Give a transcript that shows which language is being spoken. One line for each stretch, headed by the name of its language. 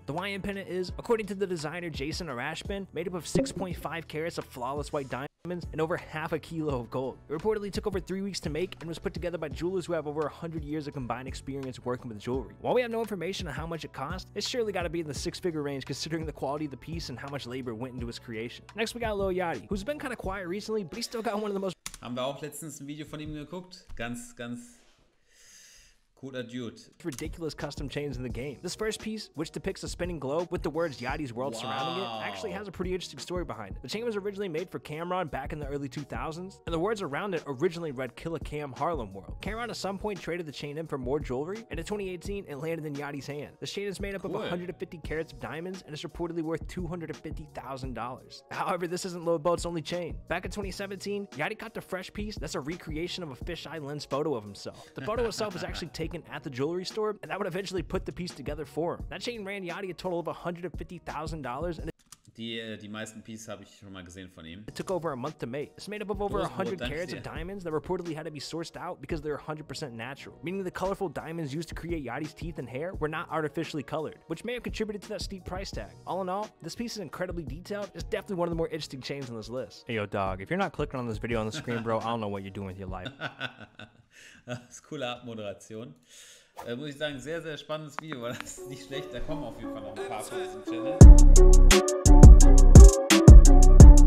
English: The YN pendant is, according to the designer Jason Arashpin, made up of 6.5 carats of flawless white diamonds and over half a kilo of gold. It reportedly took over 3 weeks to make and was put together by jewelers who have over 100 years of combined experience working with jewelry. While we have no information on how much it cost, it's surely got to be in the 6-figure range considering the quality of the piece and how much labor went into its creation. Next we got Lil Yachty, who's been kind of quiet recently, but he's still got one of the most...
German: Haben wir auch letztens ein Video von ihm geguckt. Ganz cooler Dude.
English: Ridiculous custom chains in the game. This first piece, which depicts a spinning globe with the words Yachty's World surrounding it, actually has a pretty interesting story behind it. The chain was originally made for Cameron back in the early 2000s, and the words around it originally read Killa Cam Harlem World. Cameron at some point traded the chain in for more jewelry, and in 2018 it landed in Yachty's hand. The chain is made up of 150 carats of diamonds and is reportedly worth $250,000. However, this isn't Lil Boat's only chain. Back in 2017, Yachty caught the fresh piece that's a recreation of a fisheye lens photo of himself. The photo itself was actually taken at the jewelry store, and that would eventually put the piece together for him. That chain ran Yachty a total of $150,000, and
German: die meisten Pieces habe ich schon mal gesehen von ihm.
English: It took over a month to make. It's made up of over 100 carats of diamonds that reportedly had to be sourced out because they're 100% natural, meaning the colorful diamonds used to create Yachty's teeth and hair were not artificially colored, which may have contributed to that steep price tag. All in all, this piece is incredibly detailed. It's definitely one of the more interesting chains on this list. Hey yo dog, if you're not clicking on this video on the screen, bro, I don't know what you're doing with your life.
German: Das ist coole Abmoderation. Muss ich sagen, sehr, sehr spannendes Video, weil das ist nicht schlecht. Da kommen auf jeden Fall noch ein paar von diesem Channel.